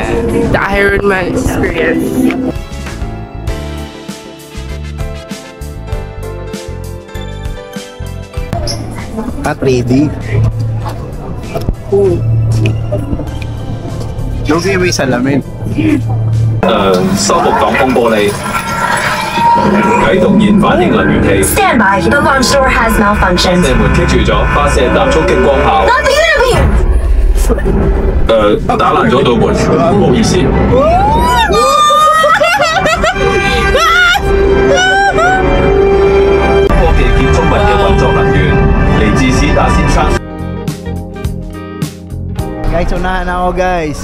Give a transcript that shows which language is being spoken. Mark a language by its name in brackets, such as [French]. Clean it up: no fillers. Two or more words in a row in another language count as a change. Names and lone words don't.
[English] The Iron Man experience. Not ready. [Filipino] Lugi mo yung salamin. [Cantonese] 修復擋風玻璃，啟動燃反應能源器。 [English] Stand by. The launch door has malfunctioned. [Cantonese] 射門棘住咗，發射彈速激光炮。打爛咗道門，唔好意思。科技建築物嘅運作能源嚟自史達先生。 [Filipino] Guys, unahan na ako guys.